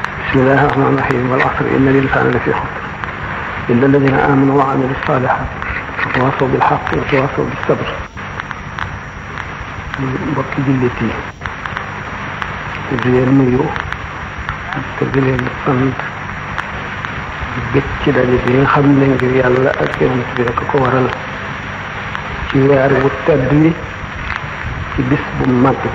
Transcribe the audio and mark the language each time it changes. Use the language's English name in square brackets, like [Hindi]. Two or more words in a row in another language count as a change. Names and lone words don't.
[Arabic] بسم الله الرحمن الرحيم والعصر إن الإنسان لفي خسر إلا الذين آمنوا وعملوا الصالحات وتواصوا بالحق وتواصوا بالصبر. [Wolof] mbokki jullit yi di leen nuyu te di leen sant di bëgg ci daje bi nga xam ne ngir yàlla ak yonent bi rek ko waral ci weer wu tedd wi ci bis bu mag bi.